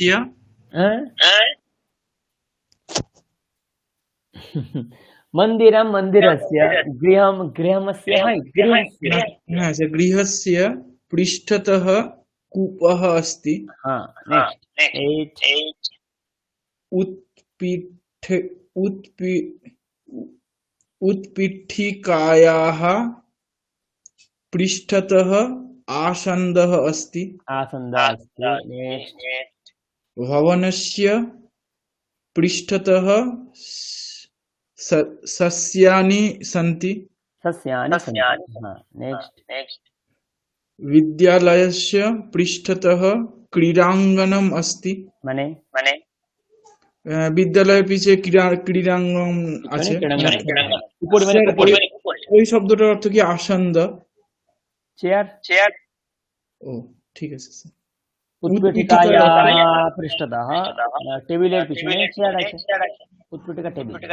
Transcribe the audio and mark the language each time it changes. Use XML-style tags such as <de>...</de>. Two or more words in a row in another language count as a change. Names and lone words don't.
<sa>হ্যাঁ মন্দিরম মন্দিরস্য, গৃহম গৃহমস্য, গৃহস্য।</sa> <bn>হ্যাঁ স্যার</bn> <sa>গৃহস্য পৃষ্ঠতः কূপः अस्ति।</sa> <bn>হ্যাঁ, নেক্সট 8।</bn> <sa>उत्पीठिकायाः पृष्ठतः आसन्दः अस्ति। आसन्दः अस्ति। नेक्स्ट भवनस्य पृष्ठतः सस्यानि सन्ति। सस्यानि सन्ति। हाँ, नेक्स्ट विद्यालयस्य पृष्ठतः क्रीडाङ्गणम् अस्ति।</sa> <bn>माने বিদ্যালয়ের পিছে ক্রীড়াঙ্গন আছে। উপরে মানে ওই শব্দটার অর্থ কি? আসন্দ, চেয়ার। ও ঠিক আছে স্যার।</bn> <sa>उत्पीठिकाया पृष्ठतः,</sa> <bn>টেবিলের পিছনে চেয়ার আছে, उत्पीठिका টেবিল।</bn>